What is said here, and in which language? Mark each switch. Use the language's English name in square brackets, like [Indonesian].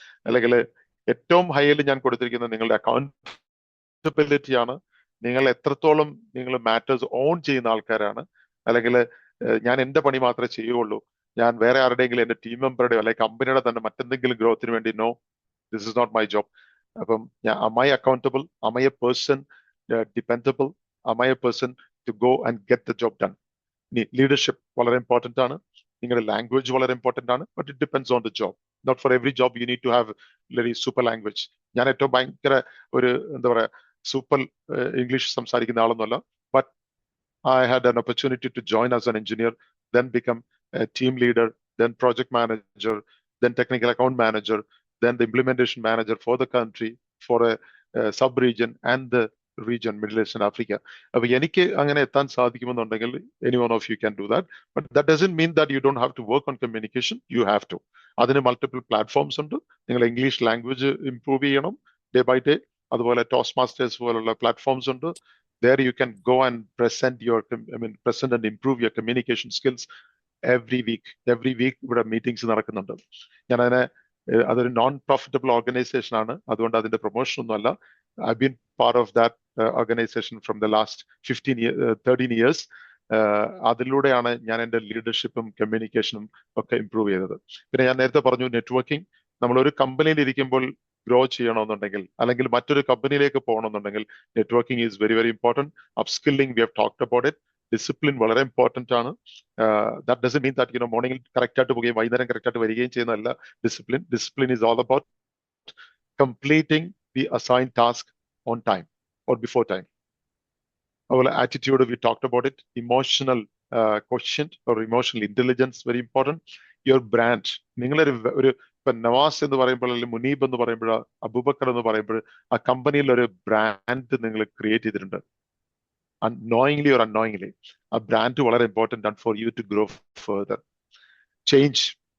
[Malayalam] അല്ലെങ്കിൽ ഏറ്റവും ഹൈയിൽ ഞാൻ കൊടുത്തിരിക്കുന്നത് നിങ്ങളുടെ അക്കൗണ്ടബിലിറ്റി ആണ്. നിങ്ങൾ എത്രത്തോളം നിങ്ങൾ മാറ്റേഴ്സ് ഓൺ ചെയ്യുന്ന ആൾക്കാരാണ്, അല്ലെങ്കിൽ ഞാൻ എന്റെ പണി മാത്രമേ ചെയ്യുള്ളൂ, ഞാൻ വേറെ ആരുടെയെങ്കിലും എന്റെ ടീം മെമ്പറുടെയോ അല്ലെങ്കിൽ കമ്പനിയുടെ തന്നെ മറ്റെന്തെങ്കിലും ഗ്രോത്തിന് വേണ്ടി [English] No, this is not my job. [Malayalam] അപ്പം [English] am I accountable? Am I a person dependable? Am I a person to go and get the job done? [Malayalam] Leadership വളരെ ഇമ്പോർട്ടന്റ് ആണ്. നിങ്ങളുടെ ലാംഗ്വേജ് വളരെ ഇമ്പോർട്ടന്റ് ആണ്. [English] But it depends on the job. Not for every job you need to have very super language. [Malayalam] ഞാൻ ഏറ്റവും ഭയങ്കര ഒരു എന്താ പറയാ സൂപ്പർ ഇംഗ്ലീഷ് സംസാരിക്കുന്ന ആളൊന്നുമല്ല. [English] But I had an opportunity to join as an engineer, then become a team leader, then project manager, then technical account manager, then the implementation manager for the country, for a sub-region and the region, Middle East and Africa. [Malayalam] അപ്പൊ എനിക്ക് അങ്ങനെ എത്താൻ സാധിക്കുമെന്നുണ്ടെങ്കിൽ [English] any one of you can do that. But that doesn't mean that you don't have to work on communication. You have to. [Malayalam] അതിന് multiple platforms ഉണ്ട്. നിങ്ങൾ English language improve ചെയ്യണം day by day. അതുപോലെ toast masters പോലുള്ള platforms ഉണ്ട്. [English] There you can go and present and improve your communication skills every week. Every week [Malayalam] ഇവിടെ meetings നടക്കുന്നുണ്ട്. ഞാൻ അതിനെ അതൊരു നോൺ പ്രോഫിറ്റബിൾ ഓർഗനൈസേഷൻ ആണ്, അതുകൊണ്ട് അതിന്റെ പ്രൊമോഷൻ ഒന്നും അല്ല. [English] I've been part of that organization from the last 13 years. [Malayalam] അതിലൂടെയാണ് ഞാൻ എൻ്റെ ലീഡർഷിപ്പും കമ്മ്യൂണിക്കേഷനും ഒക്കെ ഇംപ്രൂവ് ചെയ്തത്. പിന്നെ ഞാൻ നേരത്തെ പറഞ്ഞു നെറ്റ്വർക്കിംഗ്. നമ്മൾ ഒരു കമ്പനിയിൽ ഇരിക്കുമ്പോൾ ഗ്രോ ചെയ്യണമെന്നുണ്ടെങ്കിൽ അല്ലെങ്കിൽ മറ്റൊരു കമ്പനിയിലേക്ക് പോകണമെന്നുണ്ടെങ്കിൽ networking [English] Is very very important. Upskilling we have talked about it. [Malayalam] Discipline വളരെ ഇമ്പോർട്ടൻ്റ് ആണ്. [English] that doesn't mean that [Malayalam] മോർണിംഗിൽ കറക്റ്റ് ആയിട്ട് പോവുകയും വൈകുന്നേരം കറക്റ്റ് ആയിട്ട് വരികയും ചെയ്യുന്നതല്ല discipline. Discipline is all about [English] completing the assigned task on time or before time. Our attitude, we talked about it. Emotional quotient or emotional intelligence, very important. Your brand. [Malayalam] നിങ്ങളൊരു ഇപ്പൊ നവാസ് എന്ന് പറയുമ്പോൾ അല്ലെങ്കിൽ മുനീബ് എന്ന് പറയുമ്പോൾ അബൂബക്കർ എന്ന് പറയുമ്പോൾ ആ കമ്പനിയിൽ ഒരു ബ്രാൻഡ് നിങ്ങൾ ക്രിയേറ്റ് ചെയ്തിട്ടുണ്ട്. [English] knowingly or unknowingly [Malayalam] ആ ബ്രാൻഡ് വളരെ ഇമ്പോർട്ടൻ്റ് ആണ് [English] For you to grow further. Change.